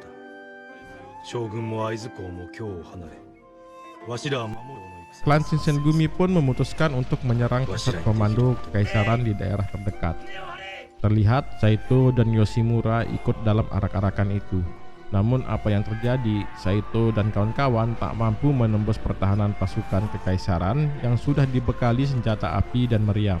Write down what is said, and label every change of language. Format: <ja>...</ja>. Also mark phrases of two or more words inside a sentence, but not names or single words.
<ja>将軍も会津公も京を離れ、わしらは守るの戦。</ja> <id>Klan Shinsengumi pun memutuskan untuk menyerang pusat komando kekaisaran di daerah terdekat. Terlihat Saito dan Yoshimura ikut dalam arak-arakan itu. Namun apa yang terjadi, Saito dan kawan-kawan tak mampu menembus pertahanan pasukan kekaisaran yang sudah dibekali senjata api dan meriam.</id>